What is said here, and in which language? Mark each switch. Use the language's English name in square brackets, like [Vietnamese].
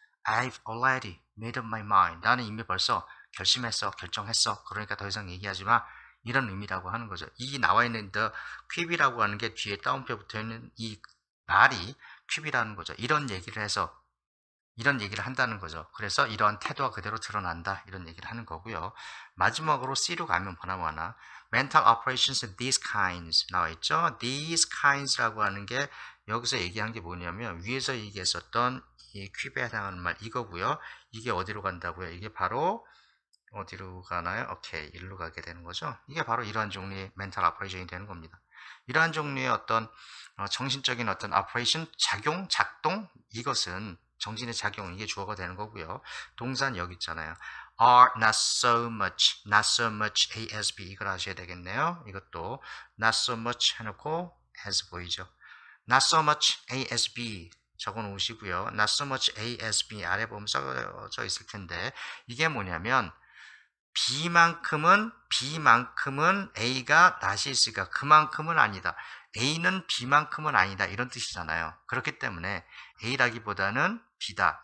[English] I've already made up my mind. [Korean] 나는 이미 벌써 결정했어. 그러니까 더 이상 얘기하지 마. 이런 의미라고 하는 거죠. 이 나와 있는 the quip이라고 하는 게 뒤에 따옴표 붙어 있는 이 말이 quip이라는 거죠. 이런 얘기를 한다는 거죠. 그래서 이러한 태도가 그대로 드러난다. 이런 얘기를 하는 거고요. 마지막으로 C로 가면 뭐나 mental operations these kinds 나와 있죠. these kinds 라고 하는 게 여기서 얘기한 게 뭐냐면 위에서 얘기했었던 이 퀴브에 해당하는 말 이거고요. 이게 어디로 간다고요? 이게 바로 어디로 가나요? 오케이, 일로 가게 되는 거죠. 이게 바로 이러한 종류의 멘탈 오퍼레이션이 되는 겁니다. 이러한 종류의 어떤 정신적인 어떤 오퍼레이션, 작동 이것은 정신의 작용 이게 주어가 되는 거고요. 동사는 여기 있잖아요. [English] are not so much ASB 이걸 하셔야 되겠네요. [Korean] 이것도 not so much 해놓고 as 보이죠. not so much ASB 적어 놓으시고요. not so much ASB 아래 보면 써져 있을 텐데 이게 뭐냐면 B만큼은 A가 낫이 있으니까 그만큼은 아니다. A는 B만큼은 아니다. 이런 뜻이잖아요. 그렇기 때문에 A라기보다는 B다.